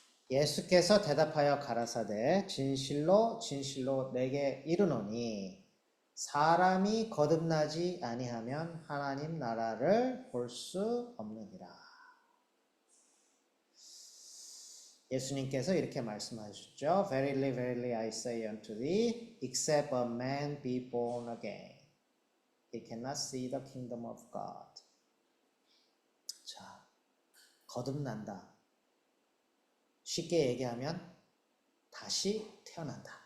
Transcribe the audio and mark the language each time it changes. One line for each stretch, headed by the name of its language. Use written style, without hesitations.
Korean: 예수께서 대답하여 가라사대 진실로 진실로 내게 이르노니 사람이 거듭나지 아니하면 하나님 나라를 볼 수 없느니라. 예수님께서 이렇게 말씀하셨죠.
English: Verily, verily, I say unto thee, except a man be born again, he cannot see the kingdom of God.
Korean: 자, 거듭난다. 쉽게 얘기하면 다시 태어난다.